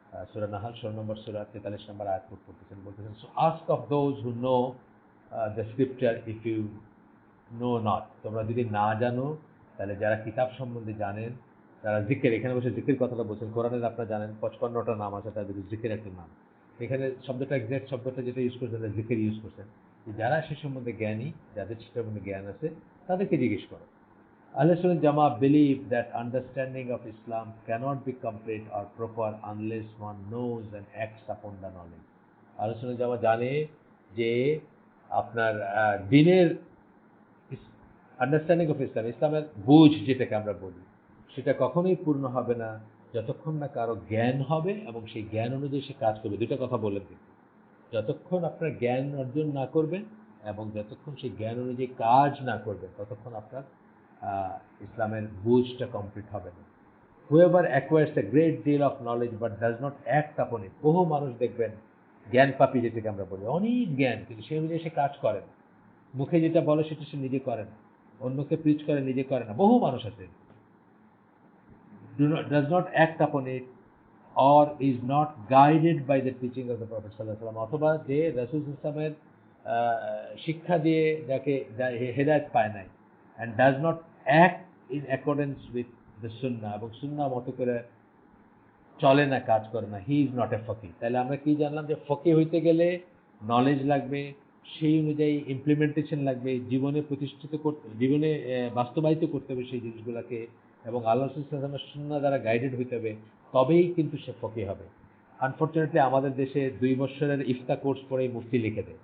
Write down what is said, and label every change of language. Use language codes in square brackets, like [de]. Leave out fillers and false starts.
[bn] সূরা Nahal 16 নম্বর সূরা 43 নম্বর আয়াত coat করতেছেন, বলতেছেন [en] so ask of those who know the scripture if you know not, [bn] তোমরা যদি না জানো তাহলে যারা কিতাব সম্বন্ধে জানেন যারা জিকির, এখানে বসে জিকির কথাটা বলছেন, কোরআনের আপনারা জানেন 55টা নাম আছে, তার ভিতরে জিকির একটা নাম। এখানে শব্দটা এক্সাক্ট শব্দটা যেটা ইউজ করছেন জিকির ইউজ করছেন, যে যারা সে সম্বন্ধে জ্ঞানী, যাদের সেটার মধ্যে জ্ঞান আছে তাদেরকে জিজ্ঞেস করো। [en] Ahlus Sunnah Jamaat believe that understanding of Islam cannot be complete or proper unless one knows and acts upon the knowledge. [bn] Ahlus Sunnah Jamaat জানে যে আপনার দিনের [en] understanding of Islam, [bn] ইসলামের বুঝ যেটাকে আমরা বলি, সেটা কখনোই পূর্ণ হবে না যতক্ষণ না কারো জ্ঞান হবে এবং সেই জ্ঞান অনুযায়ী সে কাজ করবে। দুটো কথা বললেন কিন্তু, যতক্ষণ আপনার জ্ঞান অর্জন না করবেন এবং যতক্ষণ সেই জ্ঞান অনুযায়ী কাজ না করবেন ততক্ষণ আপনার ইসলামের বুঝটা কমপ্লিট হবে না। [en] whoever acquires a great deal of knowledge but does not act upon it, [bn] বহু মানুষ দেখবেন জ্ঞান পাপী যেটাকে আমরা বলি, অনেক জ্ঞান কিন্তু সেই অনুযায়ী সে কাজ করে না, মুখে যেটা বলে সেটা সে নিজে করে না, অন্যকে প্রিচ করে, নিজে করে না, বহু মানুষ আছে। [en] Does not act upon it or is not guided by the teaching of the Prophet sallallahu alaihi wasallam, [bn] অথবা যে রাসূল সাল্লাল্লাহু আলাইহি ওয়াসাল্লামের শিক্ষা দিয়ে যাকে হেদায়েত পায় নাই, [en] and does not act in accordance with the sunnah, [bn] এবং সুন্নাহ মতো করে চলে না, কাজ করে না, [en] He is not a fokey. [bn] তাহলে আমরা কি জানলাম যে ফকি হইতে গেলে নলেজ লাগবে, সেই অনুযায়ী ইমপ্লিমেন্টেশন লাগবে, জীবনে প্রতিষ্ঠিত করতে, জীবনে বাস্তবায়িত করতে হবে সেই জিনিসগুলোকে, এবং আল্লাহ রাসূলের সুন্নাহ দ্বারা গাইডেড হইতে হবে, তবেই কিন্তু সে ফকি হবে। আনফর্চুনেটলি আমাদের দেশে 2 বছরের ইফতা কোর্স পড়েই মুফতি লিখে দেয়।